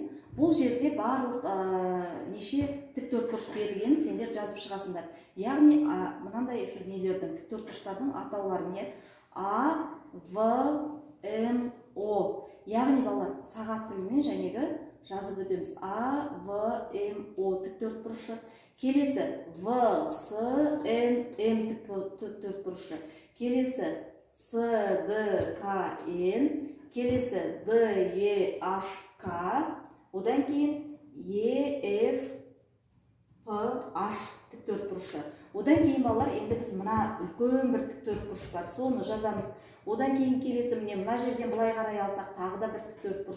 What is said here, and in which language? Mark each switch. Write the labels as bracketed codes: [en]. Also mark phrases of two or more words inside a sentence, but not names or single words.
[kk] Бұл жерде барлық неше тіктөртбұрыш берілгенін сендер жазып шығасыңдар. Яғни мынандай нелердің тіктөртбұрыштардың атаулары не? А, В, М, О. Яғни балалар, сағат тілімен жәнегі жазып өтеміз. А, В, М, О тіктөртбұрышы. Келесі В, С, М тіктөртбұрышы. Келесі С, Д, К, Н. Келесі Д, Е, H, К. Одан кейін Е, Ф, П, H тіктөртбұрышы. Одан кейін балалар, енді біз мына үлкен бір тіктөртбұрыш бар, соны жазамыз. Одан кейін келесі міне мына жерден былай қарай алсақ, тағы да бір тіктөртбұрыш.